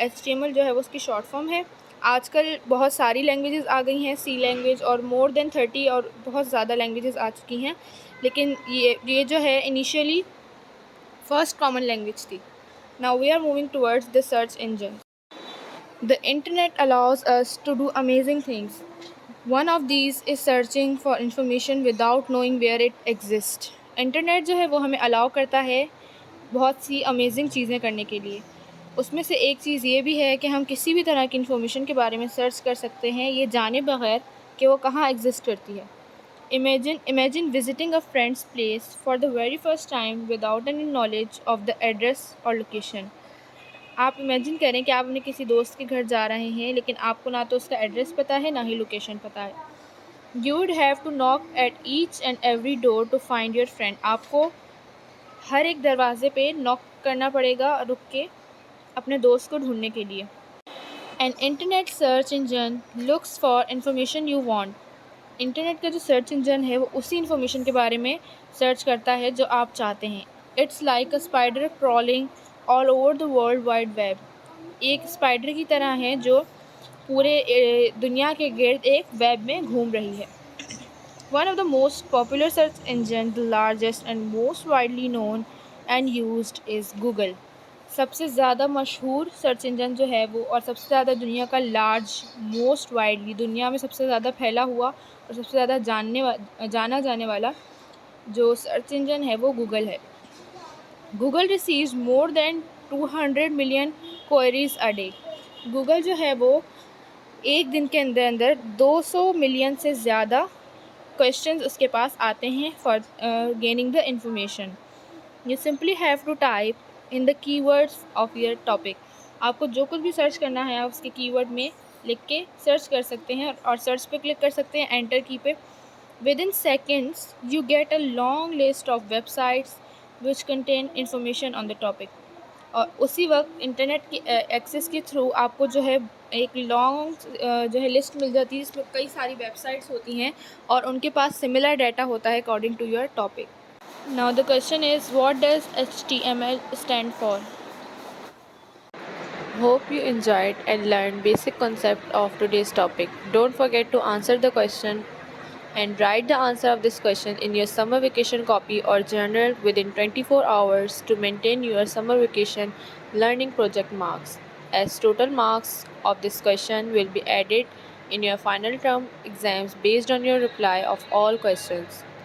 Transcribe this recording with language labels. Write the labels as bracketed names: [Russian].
[Urdu] HTML جو ہے وہ اس کی شارٹ فارم ہے. آج کل بہت ساری لینگویجز آ گئی ہیں، سی لینگویج اور مور دین 30 اور بہت زیادہ لینگویجز آ چکی ہیں، لیکن یہ جو ہے انیشیلی فرسٹ کامن لینگویج تھی. [English] Now we are moving towards the search engine. The internet allows us to do amazing things. One of these is searching for information without knowing where it exists. [Urdu] Internet جو ہے وہ ہمیں الاؤ کرتا ہے بہت سی amazing چیزیں کرنے کے لیے. اس میں سے ایک چیز یہ بھی ہے کہ ہم کسی بھی طرح کی انفارمیشن کے بارے میں سرچ کر سکتے ہیں یہ جانے بغیر کہ وہ کہاں ایگزسٹ کرتی ہے. [English] Imagine visiting a friend's place for the very first time without any knowledge of the address or location. [Urdu] آپ امیجن کریں کہ آپ اپنے کسی دوست کے گھر جا رہے ہیں لیکن آپ کو نہ تو اس کا ایڈریس پتہ ہے نہ ہی لوکیشن پتہ ہے. [English] You would have to knock at each and every door to find your friend. [Urdu] آپ کو ہر ایک دروازے پہ ناک کرنا پڑے گا رک کے اپنے دوست کو ڈھونڈنے کے لیے. [English] An internet search engine looks for information you want. [Urdu] Internet کا جو سرچ انجن ہے وہ اسی انفارمیشن کے بارے میں سرچ کرتا ہے جو آپ چاہتے ہیں. [English] It's like a spider crawling all over the world wide web. [Urdu] ایک اسپائڈر کی طرح ہے جو پورے دنیا کے گرد ایک ویب میں گھوم رہی ہے. [English] One of the most popular search engines, the largest and most widely known and used is Google. [Urdu] سب سے زیادہ مشہور سرچ انجن جو ہے وہ اور سب سے زیادہ دنیا کا [English] large most widely [Urdu] دنیا میں سب سے زیادہ پھیلا ہوا اور سب سے زیادہ جانا جانے والا جو سرچ انجن ہے وہ گوگل ہے. [English] Google receives more than 200 million queries a day. [Urdu] Google جو ہے وہ ایک دن کے اندر اندر 200 ملین سے زیادہ کویشچنز اس کے پاس آتے ہیں [English] For gaining the information. You simply have to type in the key words of your topic. [Urdu] آپ کو جو کچھ بھی سرچ کرنا ہے آپ اس کے کی ورڈ میں لکھ کے سرچ کر سکتے ہیں اور سرچ پہ کلک کر سکتے ہیں انٹر کی پہ. [English] Within seconds you get a long list of websites which contain information on the topic. [Urdu] اور اسی وقت انٹرنیٹ کی ایکسیس کے تھرو آپ کو جو ہے ایک لانگ جو ہے لسٹ مل جاتی ہے جس میں کئی ساری ویب سائٹس ہوتی ہیں اور ان کے پاس سملر ڈیٹا ہوتا ہے [English] According to your topic. Now the question is, what does HTML stand for? Hope you enjoyed and learned basic concept of today's topic. Don't forget to answer the question and write the answer of this question in your summer vacation copy or journal within 24 hours to maintain your summer vacation learning project marks, as total marks of this question will be added in your final term exams based on your reply of all questions.